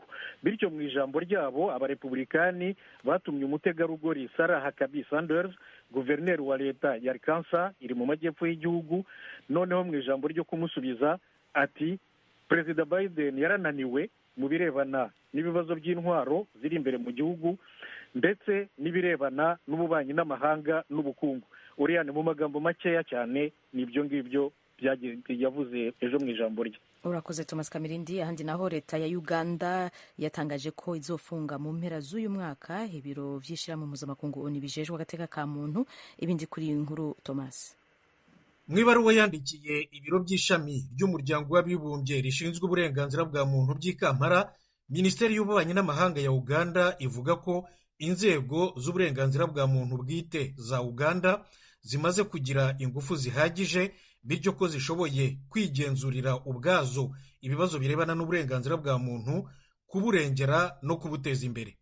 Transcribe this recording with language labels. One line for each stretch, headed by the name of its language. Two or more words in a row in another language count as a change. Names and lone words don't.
Kinyarwanda: Bityo mu ijambo ryabo abarepublikani batumye umutegarugori Sarah Huckabee Sanders, guverineri wa leta ya Arkansas iri mu majyepfo y'igihugu, noneho mu ijambo ryo kumusubiza ati Perezida Biden yarananiwe mu birebana n'ibibazo by'intwaro ziri imbere mu gihugu ndetse n'ibirebana n'ububanyi n'amahanga n'ubukungu. Uriya ni mu magambo makeya cyane n'ibyo ngibyo yavuze ejo mu ijambo rye. Urakoze Thomas Kamirindi.
Rundi: Ahandi naho leta ya Uganda yatangaje ko izofunga mu mpera z'uyu mwaka ibiro vy'ishirahamwe mpuzamakungu ONU bijejwe agateka ka muntu.
Kinyarwanda: Ibindi kuri iyi nkuru Thomas. Mu ibaruwa yandikiye ibiro by'ishami ry'umuryango w'abibumbye rishinzwe uburenganzira bwa muntu by'i Kampala, Minisiteri y'ububanyi n'amahanga ya Uganda ivuga ko inzego z'uburenganzira bwa muntu bwite za Uganda zimaze kugira ingufu zihagije, bityo ko zishoboye kwigenzurira ubwazo ibibazo birebana n'uburenganzira bwa muntu, kuburengera no kubuteza imbere.